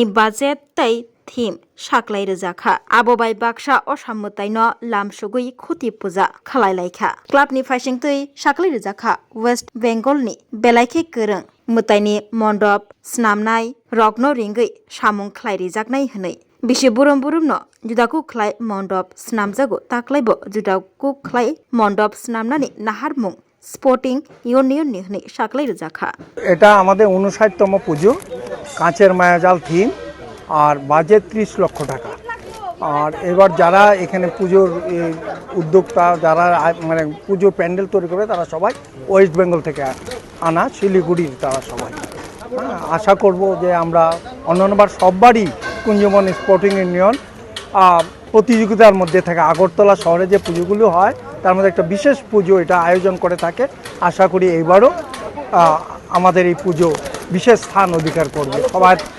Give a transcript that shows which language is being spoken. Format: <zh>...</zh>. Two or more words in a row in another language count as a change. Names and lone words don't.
<trp>बाजेट तै थीम साक्लाय रोजाखा आबोबाय बाक्सा असामुताय न लामसुगै खुति पूजा खलायलायखा क्लाबनि फाइसिंतै साक्लाय रोजाखा वेस्ट बेंगलनि बेलायखे गोरों मुतायनि मण्डप स्नामनाय रग्न रिंगै सामुं खलाय रिजाकनाय हनै बिसे बुरुम बुरुमनो जुदाकु खलाय मण्डप स्नामजागो ताक्लायबो जुदाकु खलाय मण्डप स्नामनानै नाहार मुं स्पोर्टिं यूनियन नि हनै साक्लाय रोजाखा</trp> <bn>এটা আমাদের 59তম পুজো কাঁচের মায়াজাল থিম আর বাজেট 30 লক্ষ টাকা আর এবার যারা এখানে পুজোর উদ্যোক্তা যারা মানে পুজোর প্যান্ডেল তৈরি করবে তারা সবাই ওয়েস্ট বেঙ্গল থেকে আনা শিলিগুড়ির তারা সবাই আশা করব যে আমরা অন্যান্যবার সববারই কুঞ্জবন স্পোর্টিং ইউনিয়ন প্রতিযোগিতার মধ্যে থাকে আগরতলা শহরে যে পুজোগুলো হয় তার মধ্যে একটা বিশেষ পুজো এটা আয়োজন করে থাকে আশা করি এইবারও আমাদের এই পুজো বিশেষ স্থান অধিকার করবে সবার</bn>